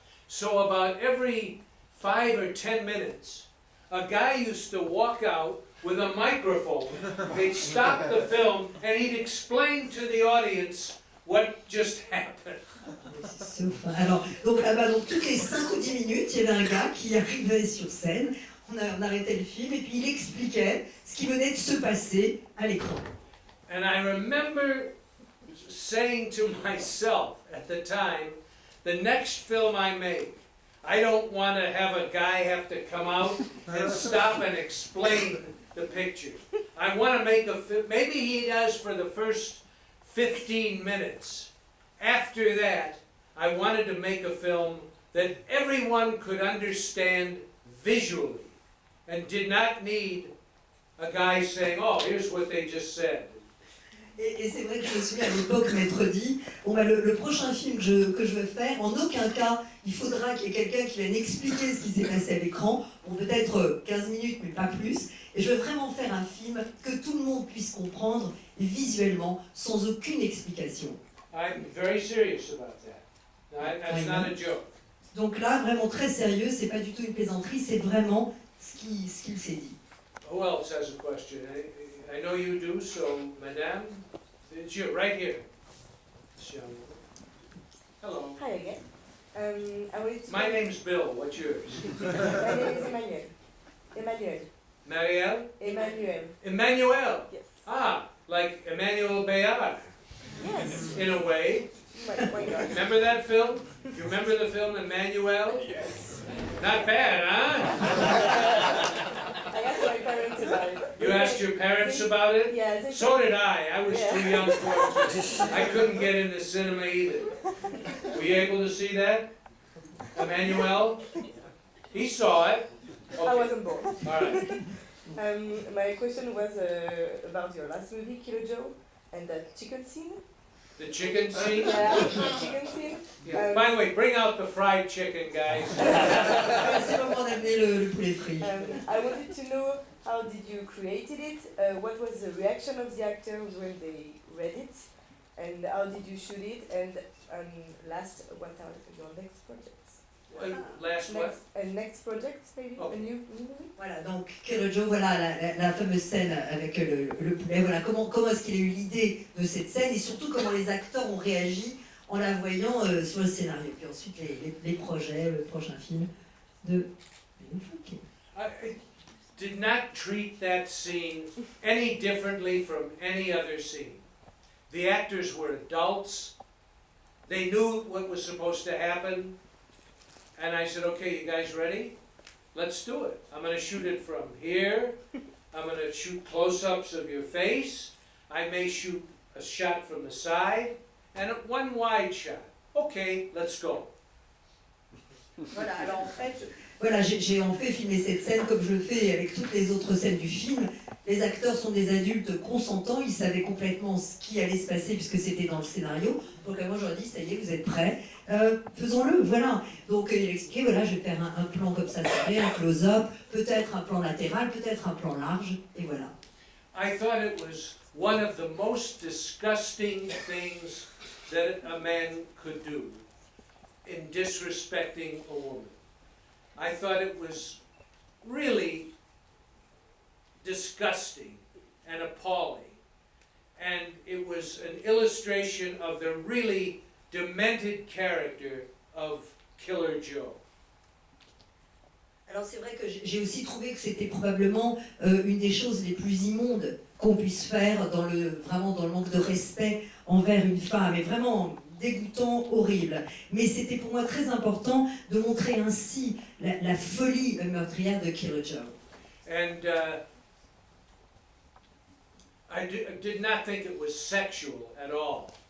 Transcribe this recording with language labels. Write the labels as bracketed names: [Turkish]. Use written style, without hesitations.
[English] So about every 5 or 10 minutes, a guy used to walk out with a microphone. They'd stop the film and he'd explain to the audience what just happened? [French] C'est enfin. Alors, donc là-bas, donc, toutes les 5 ou 10 minutes, il y avait un gars qui arrivait sur scène, on arrêtait le film, et puis il expliquait ce qui venait de se passer à l'écran. [English] And I remember saying to myself at the time, the next film I make, I don't want to have a guy have to come out and stop and explain the picture. I want to make a film, maybe he does for the first 15 minutes. After that, I wanted to make a film that everyone could understand visually and did not need a guy saying, oh, here's what they just said. [French] Et c'est vrai que je me souviens à l'époque m'être dit, bon bah le prochain film que je veux faire, en aucun cas, il faudra qu'il y ait quelqu'un qui vienne expliquer ce qui s'est passé à l'écran, bon peut-être 15 minutes mais pas plus, et je veux vraiment faire un film que tout le monde puisse comprendre visuellement, sans aucune explication. [English] I'm very serious about that. That's not a joke. [French] Donc là, vraiment très sérieux, c'est pas du tout une plaisanterie, c'est vraiment ce qu'il s'est dit. [English] Who else has a question? I know you do, so Madame, it's you, right here. Hello. Hi again. I wanted to My name's Bill, what's yours? My name is Emmanuel. Marielle? Emmanuel. Emmanuel? Yes. Ah, like Emmanuel Bayard, Yes. in a way. Why not? Remember that film? You remember the film Emmanuel? Yes. Not bad, huh? I asked my parents about it. You asked your parents about it? Yeah. They So did I was Yeah. too young for it. I couldn't get into cinema either. Were you able to see that? Emmanuel? He saw it. I Okay. wasn't born. All right. My question was about your last movie, Killer Joe, and the chicken scene. The chicken scene? Yeah, chicken scene. Yeah. By the way, bring out the fried chicken, guys. [French] C'est le moment d'amener le poulet frit. [English] I wanted to know how did you created it? What was the reaction of the actors when they read it? And how did you shoot it? And last, what are your next projects? Last what? Next project, maybe? Okay. A new movie? [French] Voilà, donc Killer Joe, voilà la fameuse scène avec le poulet. Voilà, comment est-ce qu'il a eu l'idée de cette scène et surtout comment les acteurs ont réagi en la voyant sur le scénario. Puis ensuite les projets, le prochain film de William Friedkin. [English] I did not treat that scene any differently from any other scene. The actors were adults. They knew what was supposed to happen. And I said, okay, you guys ready? Let's do it. I'm going to shoot it from here. I'm going to shoot close-ups of your face. I may shoot a shot from the side and one wide shot. Okay, let's go. [French] Voilà, alors en fait, voilà, j'ai en fait filmé cette scène comme je le fais avec toutes les autres scènes du film. Les acteurs sont des adultes consentants, ils savaient complètement ce qui allait se passer puisque c'était dans le scénario. Donc moi j'aurais dit, ça y est, vous êtes prêts, faisons-le, voilà. Donc il expliquait, voilà, je vais faire un plan comme ça, un close-up, peut-être un plan latéral, peut-être un plan large, et voilà. [English] I thought it was one of the most disgusting things that a man could do in disrespecting a woman. I thought it was really disgusting and appalling. And it was an illustration of the really demented character of Killer Joe. [French] Alors c'est vrai que j'ai aussi trouvé que c'était probablement une des choses les plus immondes qu'on puisse faire vraiment dans le manque de respect envers une femme, et vraiment dégoûtant, horrible. Mais c'était pour moi très important de montrer ainsi la folie meurtrière de Killer Joe. [English] And I did not think it was sexual at all.